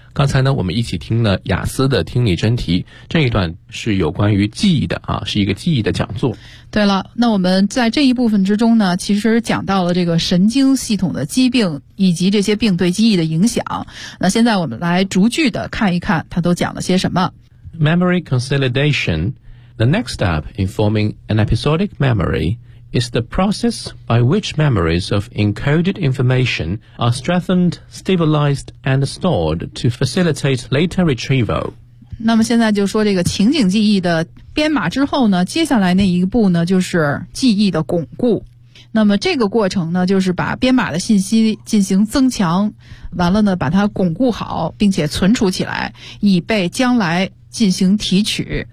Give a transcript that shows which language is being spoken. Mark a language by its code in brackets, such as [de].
[zh] 刚才呢，我们一起听了雅思的听力真题，这一段是有关于记忆的啊，是一个记忆的讲座。对了，那我们在这一部分之中呢，其实讲到了这个神经系统的疾病以及这些病对记忆的影响。那现在我们来逐句的看一看他都讲了些什么。 [en] Memory consolidation, the next step in forming an episodic memory, is the process by which memories of encoded information are strengthened, stabilized, and stored to facilitate later retrieval. [zh] 那么现在就说这个情景记忆的编码之后呢，接下来那一步呢，就是记忆的巩固。那么这个过程呢，就是把编码的信息进行增强，完了呢，把它巩固好，并且存储起来，以备将来进行提取。